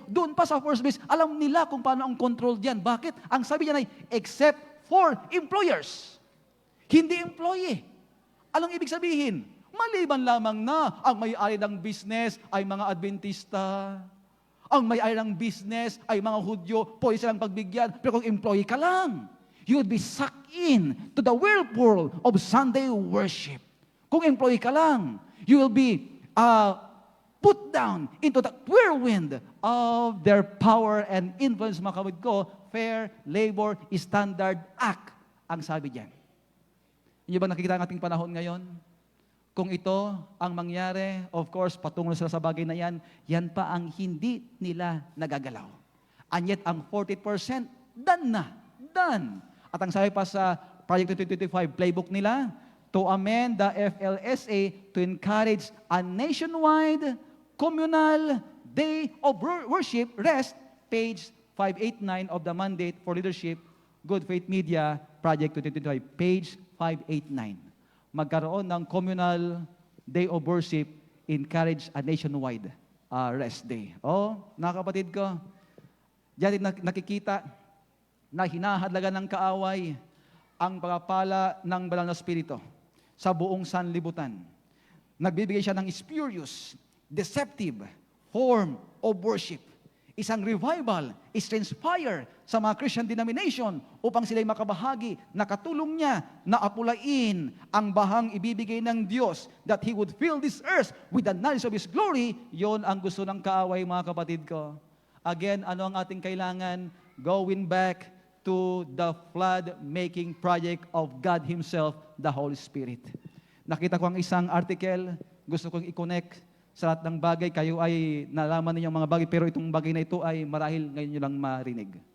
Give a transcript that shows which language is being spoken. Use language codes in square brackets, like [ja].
[tl] Doon pa sa first base, alam nila kung paano ang control diyan. Bakit? Ang sabi niya ay, [en] except for employers. [tl] Hindi employee. Anong ibig sabihin? Maliban lamang na ang may-ari ng business ay mga Adventista. Ang may-ari ng business ay mga Hudyo, pwede silang pagbigyan. Pero kung employee ka lang, [en] you would be sucked in to the whirlpool of Sunday worship. [tl] Kung employee ka lang, [en] you will be put down into the whirlwind of their power and influence, [tl] mga kapatid ko, [en] Fair Labor Standard Act, [tl] ang sabi diyan. Inyo ba nakikita ang ating panahon ngayon? Kung ito ang mangyari, [en] of course, [tl] patungo sila sa bagay na yan, yan pa ang hindi nila nagagalaw. [en] And yet, [tl] ang 40%, done na. Done. At ang sabi pa sa [en] Project 2025 playbook nila, to amend the FLSA to encourage a nationwide communal day of worship, rest, page 589 of the Mandate for Leadership, Good Faith Media, Project 2025, page 589. [tl] Magkaroon ng communal day of worship, encourage a nationwide rest day. Mga kapatid ko, diyan nakikita na hinahadlagan ng kaaway ang pagpapala ng banal na Espiritu sa buong sanlibutan. Nagbibigay siya ng [en] spurious, deceptive form of worship. [tl] Isang revival is transpire sa mga Christian denomination upang sila'y makabahagi na katulong niya na apulain ang bahang ibibigay ng Diyos [en] that He would fill this earth with the knowledge of His glory. [tl] Yon ang gusto ng kaaway, mga kapatid ko. Again, ano ang ating kailangan? [en] Going back to the flood-making project of God Himself, the Holy Spirit. [tl] Nakita ko ang isang article, gusto kong i-connect sa lahat ng bagay, kayo ay nalaman ninyong mga bagay, pero itong bagay na ito ay marahil ngayon nyo lang marinig.